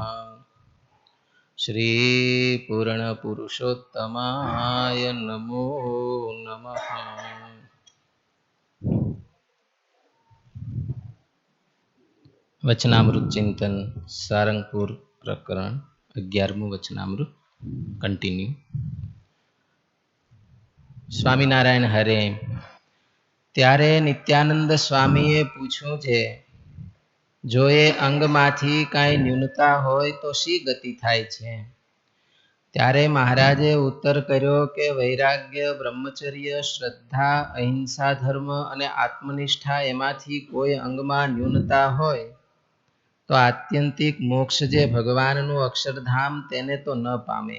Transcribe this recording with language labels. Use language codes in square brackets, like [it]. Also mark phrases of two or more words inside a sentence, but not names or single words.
[sa] श्री पूर्ण पुरुषोत्तमाय नमो नमः। [gu] વચનામૃત ચિંતન સારંગપુર પ્રકરણ 11મું વચનામૃત કંટિન્યૂ। સ્વામિનારાયણ હરે। ત્યારે નિત્યાનંદ સ્વામીએ પૂછ્યું છે, જો એ અંગમાંથી કાંઈ ન્યૂનતા હોય તો શી ગતિ થાય છે? ત્યારે મહારાજે ઉત્તર કર્યો કે વૈરાગ્ય, બ્રહ્મચર્ય, શ્રદ્ધા, અહિંસા ધર્મ અને આત્મનિષ્ઠા એમાંથી કોઈ અંગમાં ન્યૂનતા હોય તો આત્યંતિક મોક્ષ જે ભગવાનનું અક્ષરધામ તેને તો ન પામે.